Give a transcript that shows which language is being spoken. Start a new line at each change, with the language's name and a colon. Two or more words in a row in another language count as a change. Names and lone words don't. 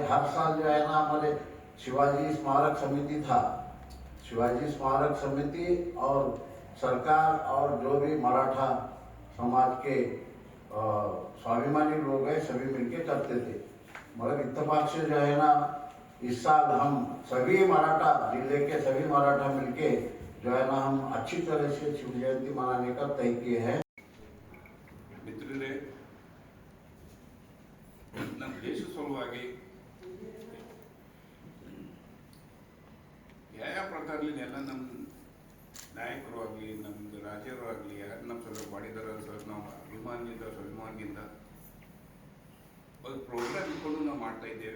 Hindi: हर साल जो है ना हमारे शिवाजी स्मारक समिति था, शिवाजी स्मारक समिति और सरकार और जो भी मराठा समाज के स्वाभिमानी लोग हैं सभी मिलके करते थे। मगर इत्तेफाक से जो है ना इस साल हम सभी मराठा जिले के सभी मराठा मिलके जो है ना हम अच्छी तरह से शिव जयंती मनाने का तय किए हैं।
Kannada: ಮಿತ್ರರೇ, ನಮ್ಮ ದೇಶ ಸಲುವಾಗಿ ಯಾವ ಪ್ರಕಾರಲಿ ಎಲ್ಲ ನಮ್ಮ ನಾಯಕರು ಆಗಲಿ ನಮ್ಮದು ರಾಜ್ಯರು ಆಗಲಿ ಯಾರು ನಮ್ಮ ಸಲುವಾಗಿ ಮಾಡಿದಾರ ಸರ್, ನಾವು ಸ್ವಾಭಿಮಾನದಿಂದ ಒಂದು ಪ್ರೋಗ್ರಾಮ್ ಇಟ್ಕೊಂಡು ನಾವು ಮಾಡ್ತಾ ಇದ್ದೇವೆ.